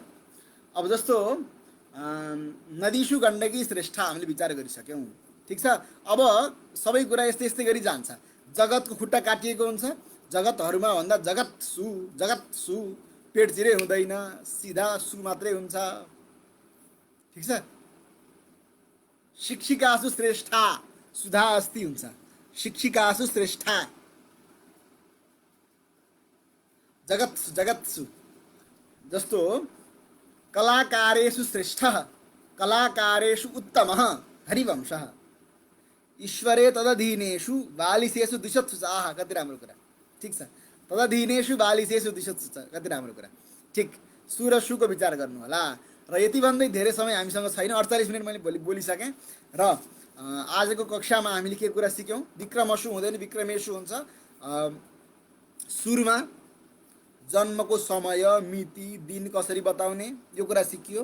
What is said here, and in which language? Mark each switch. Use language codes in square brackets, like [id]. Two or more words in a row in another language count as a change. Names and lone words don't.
[ne] अब जस्तो [sa] नदीसु गण्डकी श्रेष्ठ [ne] हामीले विचार गरिसक्यौँ, ठिक छ। अब सबै कुरा यस्तै यस्तै गरी जान्छ। जगतको खुट्टा काटिएको हुन्छ, जगतहरूमा भन्दा जगत सु पेट चिरे हुँदैन, सिधा सु मात्रै हुन्छ, ठिक छ। [sa] शिक्षिकासु श्रेष्ठा सुधा अस्ति हुन्छ, शिक्षिकासु श्रेष्ठा। जगत्सु जस्तो कलाकारेषु श्रेष्ठ, कलाकारेषु उत्तम हरिवंश। ईश्वरे तदधीनेषु बालिसेषु दिशत्सु च, [ne] आहा कति राम्रो कुरा, ठिक छ। [sa] तदधीनेषु बालिसेषु दिशत्सु च, [ne] कति राम्रो कुरा, ठिक। सु र सुको विचार गर्नु होला। र यति भन्दै धेरै समय हामीसँग छैन, 48 मिनट मैले बोलिसकेँ। र आजको कक्षामा हामीले के कुरा सिक्यौँ, विक्रमसु हुँदैन विक्रमेशु हुन्छ। सुरुमा जन्मको समय, मिति, दिन कसरी बताउने यो कुरा सिकियो।